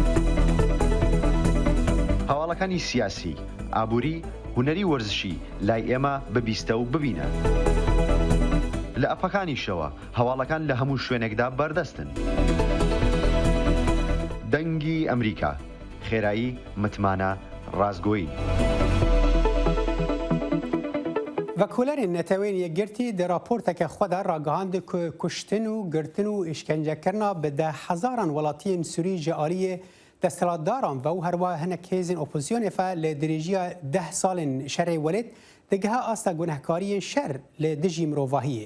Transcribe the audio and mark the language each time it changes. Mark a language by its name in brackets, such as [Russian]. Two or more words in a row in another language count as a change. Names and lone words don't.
[Central Kurdish] هەواڵەکانی سیاسی، ئابووری، هونەری وەرزشی لای ئێمە ببیستە و ببینە. لە ئەپەکانیشەوە هەواڵەکان لە هەموو شوێنێکدا بەردەستن. دەنگی ئەمریکا، خێرایی، متمانە، ڕازگۆیی. [Kurdish] وەکولەرên netewên yekgirtî di raporteke xwe de ragihandî ku kuştin û girtin û îşkencekirina bi de hezaran welatiyên Sûrî ji aliyê desthilatdaran ve û herwa hinek hêzên opozisyonê fe li dirêjiya 10 salên şerê welêt digiha asta gunehkariyên şer li dijî mirovahiyê.